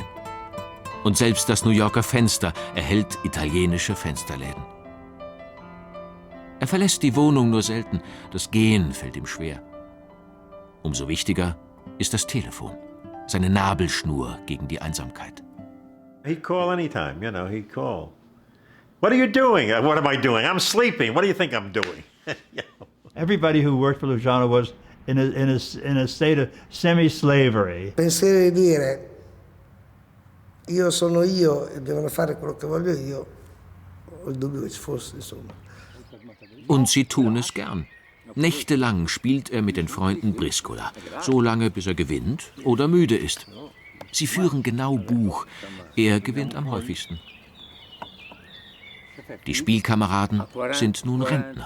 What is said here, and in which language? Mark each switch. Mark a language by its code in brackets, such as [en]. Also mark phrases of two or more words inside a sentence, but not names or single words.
[de] Und selbst das New Yorker Fenster erhält italienische Fensterläden. Er verlässt die Wohnung nur selten. Das Gehen fällt ihm schwer. Umso wichtiger ist das Telefon. Seine Nabelschnur gegen die Einsamkeit. [en] He'd call anytime, you know, he'd call. What are you doing? What am I doing? I'm sleeping. What do you think I'm doing? You know? Everybody who worked for Luciano was in a state of semi-slavery. [it] Pensare di dire io sono io e devono fare quello che voglio io, ho il dubbio che ci fosse, insomma. [de] Und sie tun es gern. Nächtelang spielt er mit den Freunden Briscola, so lange bis er gewinnt oder müde ist. Sie führen genau Buch, er gewinnt am häufigsten. Die Spielkameraden sind nun Rentner.